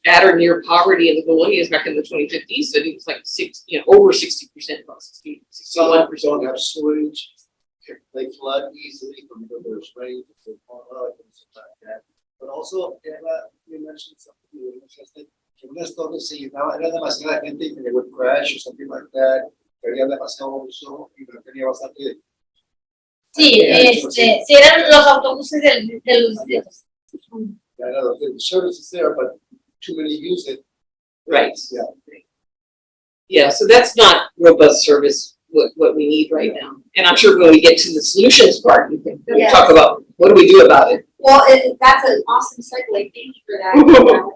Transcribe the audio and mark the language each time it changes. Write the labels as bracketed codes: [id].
[en] At or near poverty in the Colonias back in the 2050s. So it was like over 60%, about 61%. don't have sewage. They flood easily from the there's rain, things like that. But also, you mentioned something really interesting. [es] Que unas torres se llenaba, era demasiada gente y [en] they would crash or something like that. [es] Había demasiado uso y no tenía bastante. Sí, sí eran los autobuses de los distritos. [en] The service is there, but too many use it. Right. Yeah. Yeah, so that's not robust service, what we need right now. And I'm sure when we get to the solutions part, we can talk about what do we do about it. Well, that's an awesome segue. Thank you for that.